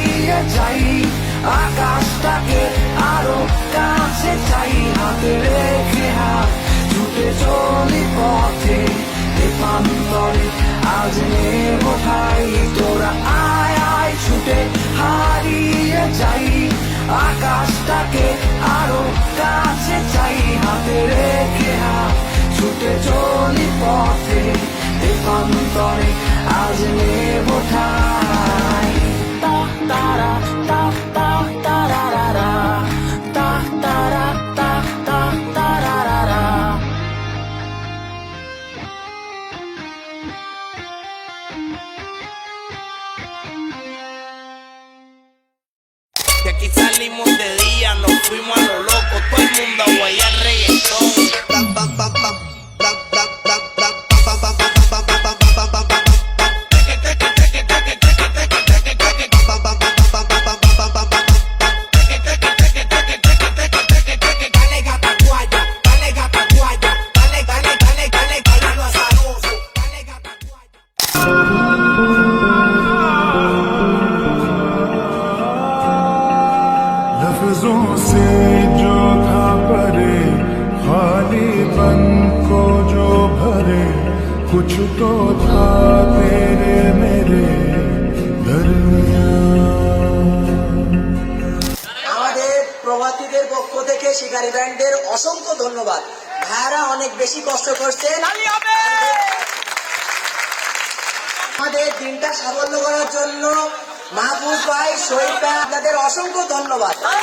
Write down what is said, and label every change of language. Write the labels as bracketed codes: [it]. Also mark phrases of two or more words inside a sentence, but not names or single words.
[bn] হারিয়ে যাই, আকাশটাকে আরো কাছে চাই, হাতে রেখে হাত ছুটে চলি পথে প্রান্তরে, আজ নেব ঠাই, তোরা আয় আয় ছুটে হারিয়ে যাই, আকাশটাকে আরো কাছে চাই, হাতে রেখে হাত ছুটে চলি পথে প্রান্তরে, আজ নেব ঠাই। তা তারা তা তা তারারা, তা তারা তা তা তারারা। [es] De aquí salimos de día, nos fuimos a lo loco, todo el mundo a guayar reggaetón. Dale gata guaya, dale gata guaya, dale, dale, dale, dale, bailalo azaroso. Dale gata guaya. [hi] लफ्जों से जो था परे खालीपन को जो भरे कुछ तो था तेरे मेरे दरमियान। [bn] আমাদের প্রবাসীদের পক্ষ থেকে শিকারী ব্যান্ডের অসংখ্য ধন্যবাদ। ভাইয়ারা অনেক বেশি কষ্ট করছেন আমাদের দিনটা সাফল্য করার জন্য। মাহফুজ ভাই, শহীদ ভাই, আপনাদের অসংখ্য ধন্যবাদ।